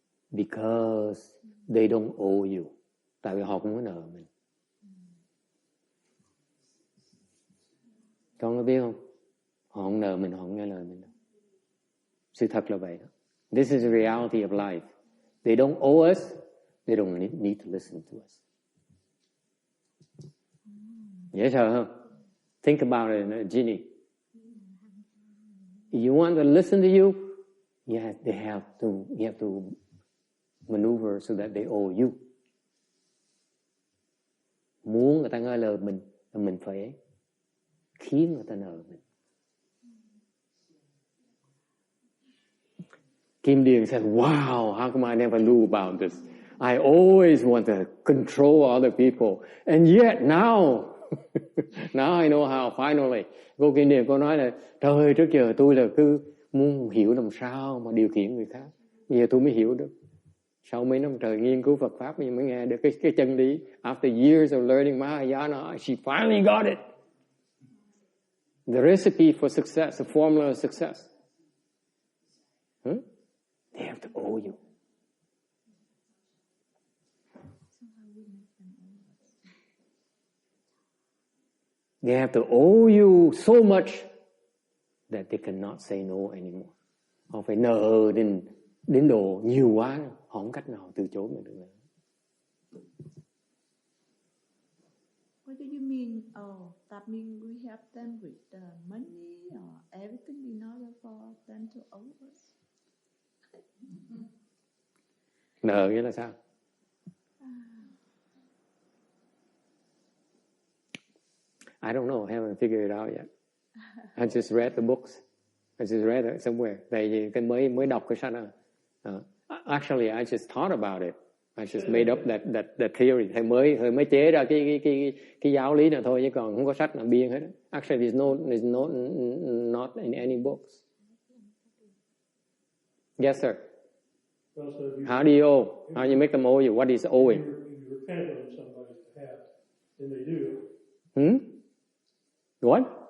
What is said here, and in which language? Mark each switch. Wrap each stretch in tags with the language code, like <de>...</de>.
<en>Because they don't owe you.</en> <vi>Tại vì họ không có nợ mình. Con có biết không? Họ không nợ mình, họ không nghe lời mình đâu. Sự thật là vậy đó.</vi> <en>This is the reality of life. They don't owe us. They don't need to listen to us.</en> <vi>Dễ sợ không?</vi> <en>Think about it, Ginny. If you want to listen to you, you have to maneuver so that they owe you.</en> <vi>Muốn người ta nghe lời mình phải khiến người ta nợ mình.</vi> <en>Kim Điền said, wow, how come I never knew about this? I always want to control other people. And yet now I know how, finally.</en> <vi>Cô Kim Điền cô nói là, trời, trước giờ tôi là cứ muốn hiểu làm sao mà điều khiển người khác. Bây giờ tôi mới hiểu được. Sau mấy năm trời nghiên cứu Phật Pháp mới nghe được cái chân lý.</vi> <en>After years of learning Mahayana, she finally got it. The recipe for success, the formula of success. They have to owe you. They have to owe you so much that they cannot say no anymore.</en> <vi>Họ phải nợ đến độ nhiều quá, họ không cách nào từ chối mình được nữa.</vi> <en>What do you mean? Oh, that means we help them with money or everything in order for them to owe us?</en> <vi>Nợ nghĩa là sao?</vi> <en>I don't know. I haven't figured it out yet. I just read the books. I just read it somewhere.</en> <vi>Tại vì cái mới đọc cái sách đó.</vi> <en>Actually, I just thought about it. I just made up that theory.</en> <vi>Thầy mới chế ra cái giáo lý này thôi, chứ còn không có sách nào biên hết.</vi> <en>Actually, there's not in any books. Yes, sir. How do you owe? How do you make them owe you? What is owing? If you repent on somebody's behalf, then they do. What?</en>